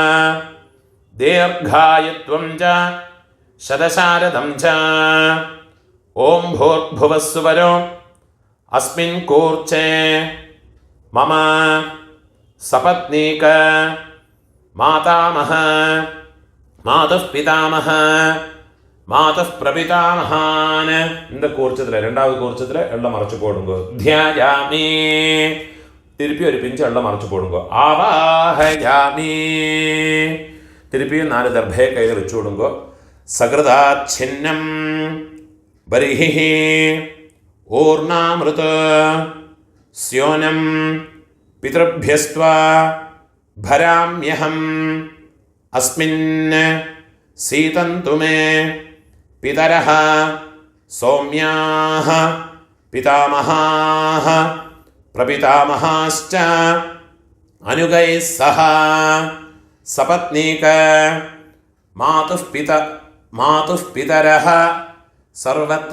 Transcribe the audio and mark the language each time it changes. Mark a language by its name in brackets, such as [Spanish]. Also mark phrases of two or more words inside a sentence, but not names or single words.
[Sanskrit] ദീർഘായുത്വം ച ശതശാരദം ച ഓം ഭൂർഭുവസ്സുവരോ അസ്മിൻ കൂർച്ചേ മമ സപത്നീക മാതാമഹ മാതുഃ പിതാമഹ മാതഃ പ്രപിതാമഹാൻ. [Tamil] இந்த கூர்ச்சத்தில் ரெண்டாவது கூர்ச்சத்தில் எல்லாம் மறைச்சு போடுங்க. [Sanskrit] ധ്യായാമി. [Tamil] திருப்பி ஒரு பிஞ்சு எல்லாம் மறைச்சு போடுங்க. [Sanskrit] ஆவாஹயாமி. [Tamil] திருப்பியும் 4 [Malayalam] ദർഭയെ കയ്യിൽ വെച്ചു [Tamil] കൊടുங்க. [Sanskrit] സകൃതാച്ഛിന്നം ബർഹിഃ ഊർണാമൃത സ്യോനം പിതൃഭ്യസ്ത്വാ ഭരാമ്യഹം അസ്മിൻ സീതന്തു മേ പിതരഃ സൗമ്യാഃ പിതാമഹാഃ പ്രപിതാമഹാശ്ച അനുഗൈഃ സഹ സപത്നീക മാതുഃ പിതരഃ സർവത്ര.